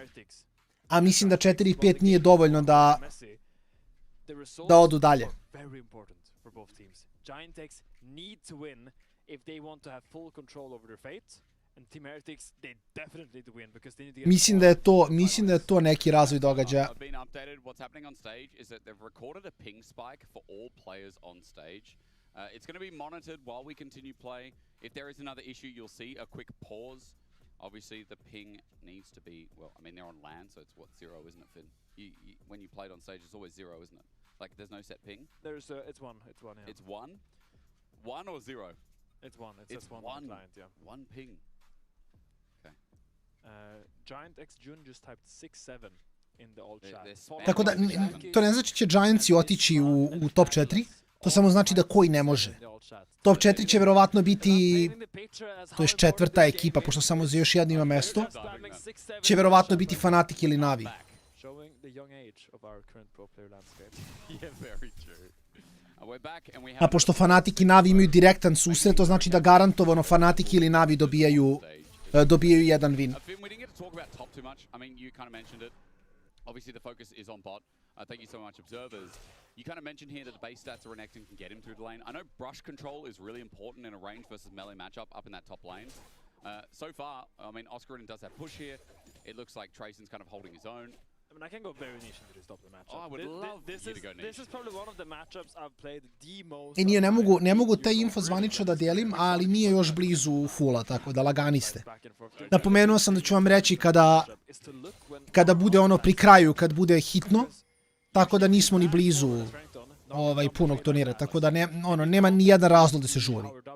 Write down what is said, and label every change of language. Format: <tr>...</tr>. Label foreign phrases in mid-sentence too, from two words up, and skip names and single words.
<sr>A mislim da 4-5 nije dovoljno da odu dalje. Mislim da je to neki razvoj događaja.</sr> <en>It's going to be monitored while we continue play. If there is another issue, you'll see a quick pause. Obviously, the ping needs to be, well, I mean, they're on LAN, so it's what, 0, isn't it, Finn? When you played on stage, it's always 0, isn't it? Like, there's no set ping? It's 1, yeah. It's 1? 1 or 0? It's 1, it's just 1 on client, yeah. 1 ping. Okay. Giant X June just typed 6-7 in the old chat.</en> <sr>Tako da, to ne znači će Giantsi otići u top 4. To samo znači da koji ne može. Top 4 će verovatno biti, to je četvrta ekipa, pošto samo za još jedno ima mesto, će verovatno biti Fnatic ili Navi. A pošto Fnatic i Navi imaju direktan susret, to znači da garantovano Fnatic ili Navi dobijaju jedan win.</sr> <en>Obviously, the focus is on bot. Thank you so much, observers. You kind of mentioned here that the base stats of Renegade can get him through the lane. I know brush control is really important in a range versus melee matchup up in that top lane. So far, I mean, Oscarin does have push here. It looks like Trayson's kind of holding his own. I mean, I can go very niche into this top of the matchup. Oh, I would love you to go niche. This is probably one of the matchups I've played the most.</en> <sr>Nije, ne mogu taj info zvanično da delim, ali nije još blizu fula, tako da lagani ste. Napomenuo sam da ću vam reći kada bude ono pri kraju, kad bude hitno, tako da nismo ni blizu punog turnira, tako da nema ni jedan razlog da se žuri.</sr>